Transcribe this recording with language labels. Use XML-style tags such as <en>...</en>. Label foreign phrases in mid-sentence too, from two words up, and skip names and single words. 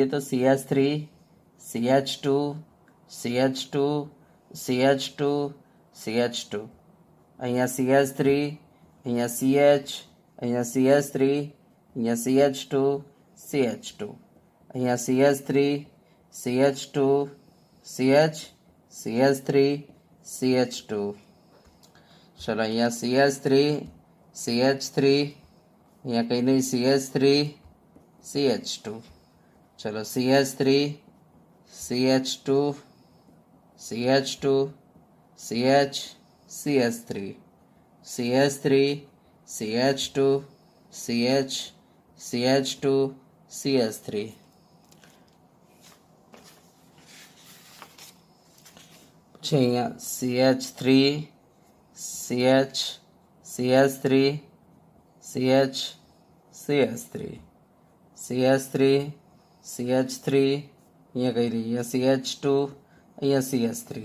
<gu>તો CH3, CH2, CH2, CH2, CH2, અહીંયા CH3, અહીંયા CH, અહીંયા CH3, અહીંયા CH2, CH2, અહીંયા CH3, CH2, CH, CH3, CH2. ચલો અહીંયા CH3 CH3, અહીંયા કંઈ નહીં CH3 CH2, ચલો CH3 CH2 CH2 CH CH3 CH3 CH2 CH CH2 CH3, પછી અહીંયા CH3 CH CH3 CH CH3 CH3 CH3, અહીંયા કઈ રહી અહીંયા CH2, અહીંયા CH3.</gu>